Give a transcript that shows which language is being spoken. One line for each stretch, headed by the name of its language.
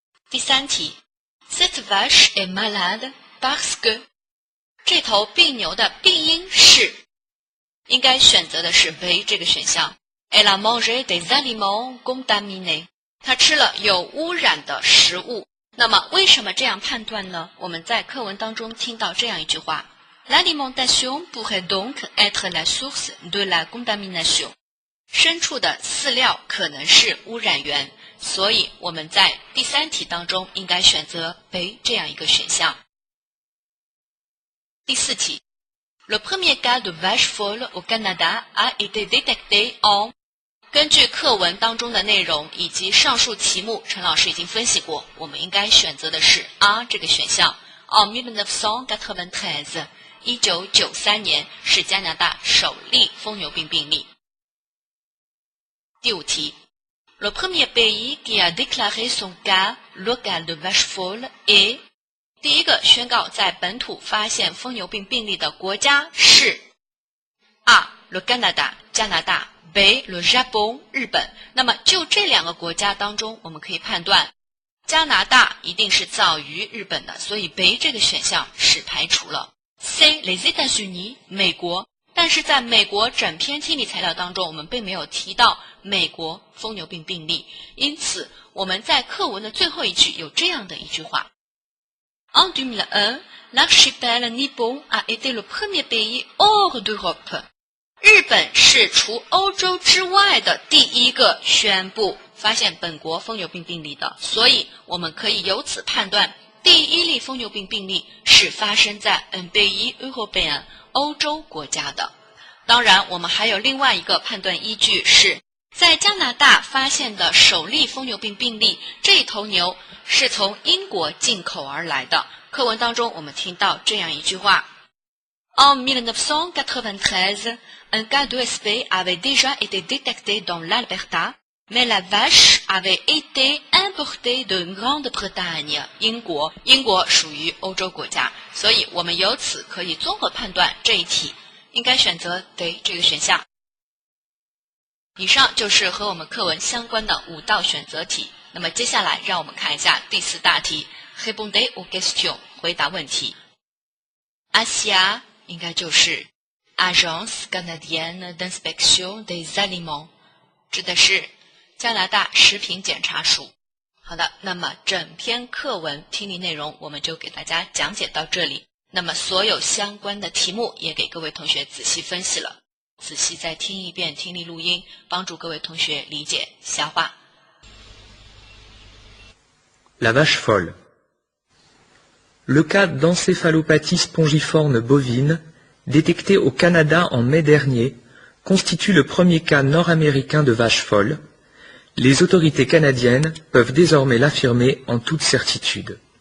Chinese: 第3题
French: Cette vache est malade parce que，
Chinese: 这头病牛的病因是应该选择的是 B 这个选项
French: Elle a mangé des aliments contaminés，
Chinese: 他吃了有污染的食物。那么为什么这样判断呢？我们在课文当中听到这样一句话
French: L'alimentation pourrait donc être la source de la contamination。
Chinese: 牲畜的饲料可能是污染源，所以我们在第3题当中应该选择 B 这样一个选项。第4题
French: Le premier cas de vache folle au Canada a été détecté en，
Chinese: 根据课文当中的内容以及上述题目，陈老师已经分析过，我们应该选择的是 A 这个选项。 En 1993 1993年是加拿大首例疯牛病病例。第5题 Le premier pays qui a déclaré son cas local de vache folle est， 第一个宣告在本土发现疯牛病病例的国家是 A Le Canada 加拿大B le Japon 日本。那么就这2个国家当中，我们可以判断加拿大一定是早于日本的，所以 B 这个选项是排除了。 C les États-Unis 美国，但是在美国整篇听力材料当中，我们并没有提到美国疯牛病病例，因此我们在课文的最后一句有这样的一句话
French: En 2001 l'archipel nippon a été le premier pays hors d'Europe。
Chinese: 日本是除欧洲之外的第一个宣布发现本国疯牛病病例的，所以我们可以由此判断第1例疯牛病病例是发生在
French: un pays européen
Chinese: 欧洲国家的。当然我们还有另外一个判断依据是在加拿大发现的首例疯牛病病例，这头牛是从英国进口而来的。课文当中我们听到这样一句话
French: En 1993, un cas d'ESP avait déjà été détecté dans l'Alberta, mais la vache avait été importée de Grande-Bretagne.
Chinese: 英国属于欧洲国家，所以我们由此可以综合判断这一题应该选择 D 这个选项。以上就是和我们课文相关的5道选择题。那么接下来让我们看一下第4大题
French: Répondez aux questions
Chinese: 回答问题。 ASIA应该就是 Agence Canadienne d'Inspection des Aliments， 指的是加拿大食品检查署。好的，那么整篇课文听力内容我们就给大家讲解到这里。那么所有相关的题目也给各位同学仔细分析了，仔细再听一遍听力录音，帮助各位同学理解消化。
French: La vache folle. Le cas d'encéphalopathie spongiforme bovine, détecté au Canada en mai dernier, constitue le premier cas nord-américain de vache folle. Les autorités canadiennes peuvent désormais l'affirmer en toute certitude.